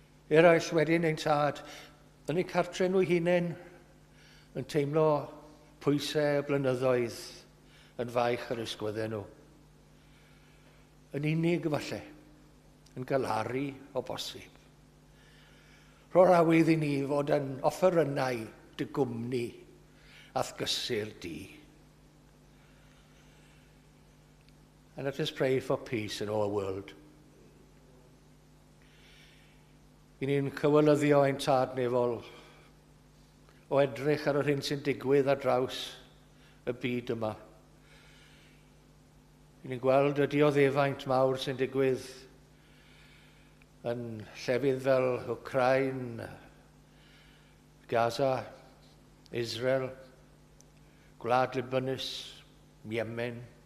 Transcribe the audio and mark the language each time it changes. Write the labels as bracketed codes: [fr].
[cy] Eraill wedyn ein tad, yn eu cartre nhw hunain, yn teimlo pwysau y blynyddoedd yn faich ar ysgwyddau nhw. Yn unig falle, yn galaru o bosib. Rho'r awydd i ni fod yn offerynnau dy gwmni ath gysur di. [en] And let us pray for peace in our world. [cy] I ni'n cywilyddio ein tad nefol o edrych ar yr hyn sy'n digwydd ar draws y byd yma. I ni'n gweld y dioddefaint mawr sy'n digwydd yn llefydd fel Ukraine, Gaza, Israel, Gwlad Libanus, Yemen.